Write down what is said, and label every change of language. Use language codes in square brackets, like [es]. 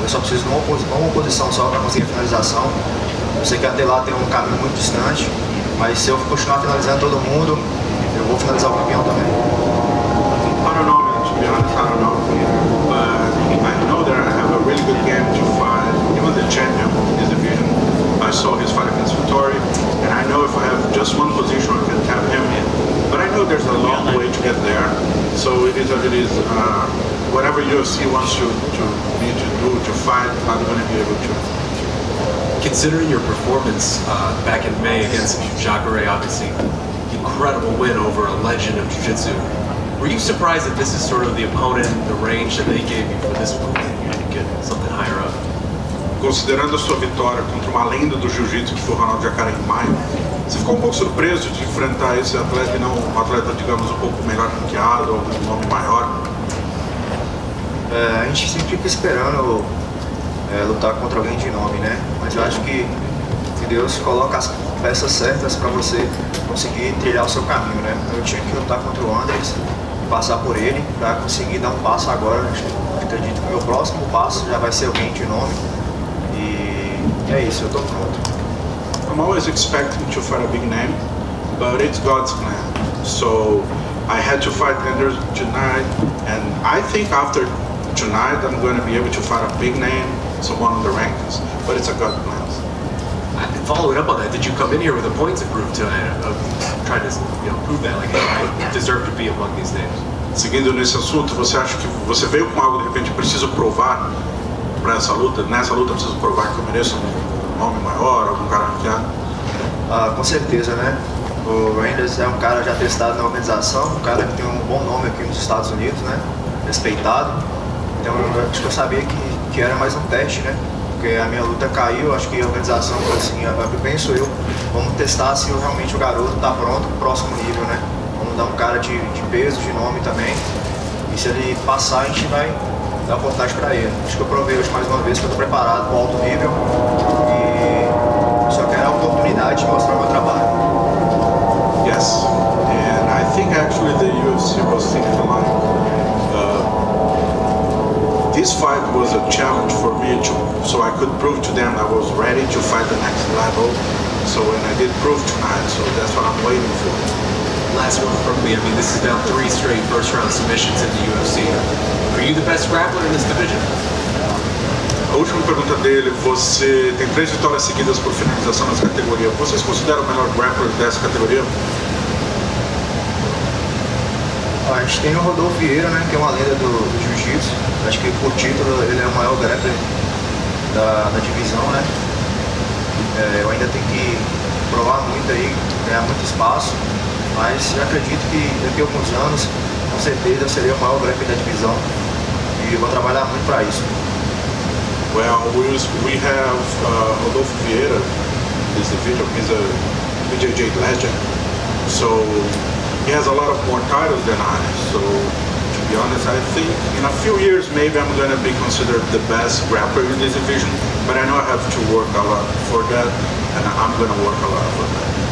[pt] Eu só preciso de uma oposição só para conseguir a finalização. Eu sei que até lá tem um caminho muito distante, mas se eu continuar finalizando todo mundo, eu vou finalizar o campeão também. [en] I don't know, man. To be honest, I don't know. But I know that I have a really good game to fight. Even the champion in this division, I saw his fight against Vettori, and I know if I have just one position, I can tap him. But I know there's a long way to get there. So it is what it is. Whatever UFC wants me to do to fight, I'm going to be able to. Considering your performance back in May against Jacare, obviously incredible win over a legend of Jiu-Jitsu, were you surprised that this is sort of the opponent, the range that they gave you for this one, and you get something higher up? [pt] Considerando a sua vitória contra uma lenda do Jiu-Jitsu, que foi o Ronaldo Jacare em maio, você ficou um pouco surpreso de enfrentar esse atleta e não um atleta, digamos, um pouco melhor ranqueado, ou um nome maior? A gente sempre fica esperando lutar contra alguém de nome, né? Mas eu acho que Deus coloca as peças certas para você conseguir trilhar o seu caminho, né? Eu tinha que lutar contra o Anders, passar por ele para conseguir dar um passo agora. Eu acredito que o meu próximo passo já vai ser alguém de nome e é isso, eu tô pronto. [en] I'm always expecting to fight a big name, but it's God's plan. So I had to fight Anders tonight, and I think after tonight I'm going to be able to fight a big name, someone on the rankings, but it's a gut plan. Following up on that, did you come in here with a point to prove tonight of trying to prove that like I deserve to be among these names? [pt] Seguindo nesse assunto, você acha que você veio com algo de repente preciso provar para essa luta? Nessa luta preciso provar que eu mereço um nome maior, algum cara ranqueado? Com certeza, né? O Anders é um cara já testado na organização, um cara que tem um bom nome aqui nos Estados Unidos, né? Respeitado. Então acho que eu sabia que era mais um teste, né? Porque a minha luta caiu, acho que a organização falou assim, penso eu, vamos testar se realmente o garoto está pronto para o próximo nível, né? Vamos dar um cara de peso, de nome também. E se ele passar, a gente vai dar oportunidade para ele. Acho que eu provei hoje mais uma vez que eu estou preparado para o alto nível e só quero a oportunidade de mostrar o meu trabalho. [en] Yes, and I think actually the UFC was thinking like, this fight was a challenge for me so I could prove to them I was ready to fight the next level. So and I did prove tonight, so that's what I'm waiting for. Last one from me. I mean, this is now 3 straight first-round submissions in the UFC. Are you the best grappler in this division? [pt] A última pergunta dele, você tem 3 vitórias seguidas por finalização nessa categoria. Você se considera o melhor grappler dessa categoria? A gente tem o Rodolfo Vieira, né, que é uma lenda do jiu-jitsu. Acho que por título ele é o maior grappler da divisão, né? Eu ainda tenho que provar muito aí, ganhar muito espaço, mas eu acredito que daqui a alguns anos, com certeza, eu serei o maior grappler da divisão e vou trabalhar muito para isso. [en] Well, we have Rodolfo Vieira, this division, he's a BJJ legend, so he has a lot of more titles than I, so to be honest, I think in a few years maybe I'm going to be considered the best grappler in this division, but I know I have to work a lot for that, and I'm going to work a lot for that.